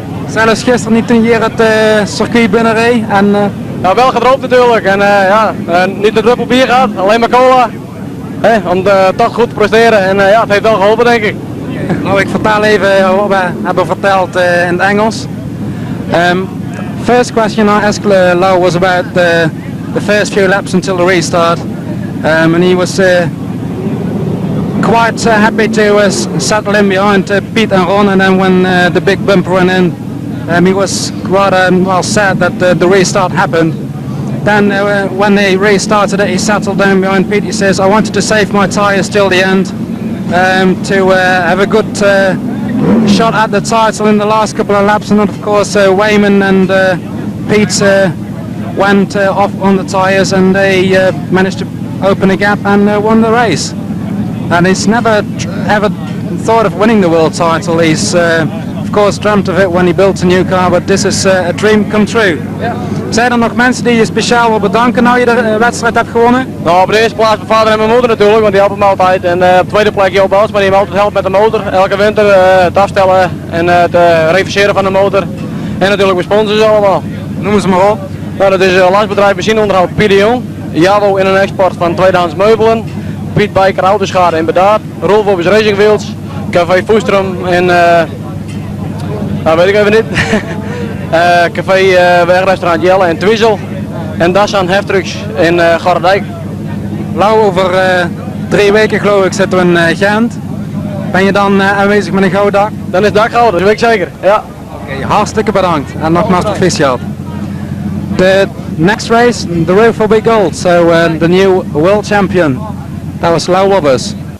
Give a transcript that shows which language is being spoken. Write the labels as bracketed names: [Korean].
[Dutch] Zelfs gisteren niet toen je hier het circuit binnenreed? Ja, wel gedroomd natuurlijk. En ja, niet een druppel bier gehad, alleen maar cola. Om toch goed te presteren. En ja, het heeft wel geholpen denk ik. Nou, ik vertel even wat we hebben verteld in het Engels. [English] First question I asked Lau was about the first few laps until the restart. And he was quite happy to settle in behind Pete and Ron, and then when the big bumper went in, he was rather well sad that the restart happened. Then when they restarted it, he settled down behind Pete. He says, I wanted to save my tyres till the end to have a good shot at the title in the last couple of laps, and then of course Wayman and Pete went off on the tyres and they managed to open a gap and won the race. And he's never ever thought of winning the world title. He's of course dreamt of it when he built a new car, but this is a dream come true. [Dutch] Ja. Zijn er nog mensen die je speciaal wil bedanken nou je de wedstrijd hebt gewonnen? Nou, op de eerste plaats mijn vader en mijn moeder natuurlijk, want die helpen me altijd. En op de tweede plek Joop Bels, maar die me altijd helpt met de motor. Elke winter het afstellen en het reviseren van de motor. En natuurlijk mijn sponsors allemaal. Noem ze maar op. Nou, dat is lastbedrijf machineonderhoud PDO, Javo in- en export van tweedehands meubelen, Piet Bijker autoschade in Bedaard, Rolfobus Racing Wheels, Café Voestrum en weet ik even niet, Café Wegrestaurant Jelle en Twizel en Dassan Heftrucks in Gordijk. Lau, over 3 weken geloof ik zitten we in Gent. Ben je dan aanwezig met een gouden dak? Dan is het dak gouden, dat weet ik zeker. Ja. Okay, hartstikke bedankt en nogmaals proficiat. [English] The next race, the roof will be gold, so the new world champion, that was Lau Wobbers.